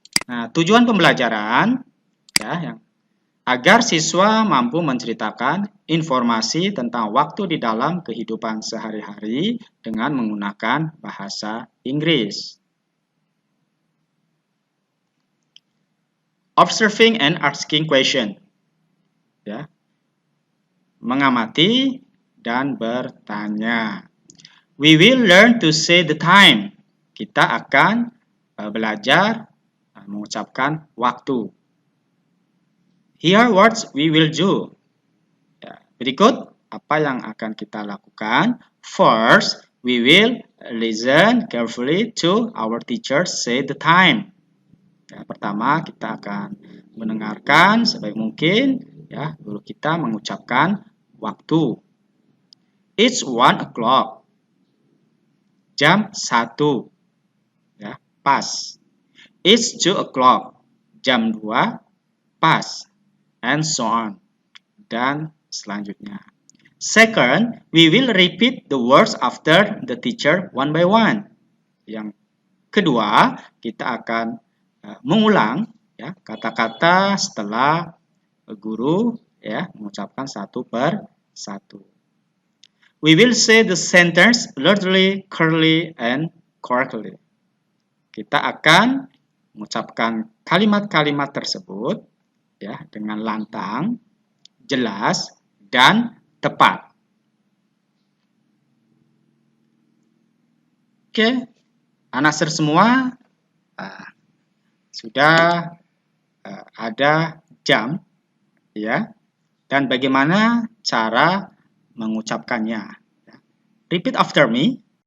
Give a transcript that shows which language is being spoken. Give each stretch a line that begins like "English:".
Indonesian: Nah, tujuan pembelajaran ya, agar siswa mampu menceritakan informasi tentang waktu di dalam kehidupan sehari-hari dengan menggunakan bahasa Inggris.
English: Observing and asking question.
Indonesian: Ya. Mengamati dan bertanya.
English: We will learn to say the time.
Indonesian: Kita akan belajar mengucapkan waktu.
English: Here what we will do.
Indonesian: Ya, berikut apa yang akan kita lakukan.
English: First, we will listen carefully to our teacher say the time.
Indonesian: Ya, pertama, kita akan mendengarkan sebaik mungkin ya guru kita mengucapkan waktu.
English: It's 1 o'clock.
Indonesian: Jam 1. Ya, pas.
English: It's 2 o'clock.
Indonesian: Jam 2, pas.
English: And so on.
Indonesian: Dan selanjutnya.
English: Second, we will repeat the words after the teacher one by one.
Indonesian: Yang kedua, kita akan mengulang ya kata-kata setelah guru ya mengucapkan satu per satu.
English: We will say the sentence loudly, clearly, and correctly.
Indonesian: Kita akan mengucapkan kalimat-kalimat tersebut ya dengan lantang, jelas, dan tepat. Oke, anak semua sudah ada jam ya dan bagaimana cara mengucapkannya.
English: Repeat after me.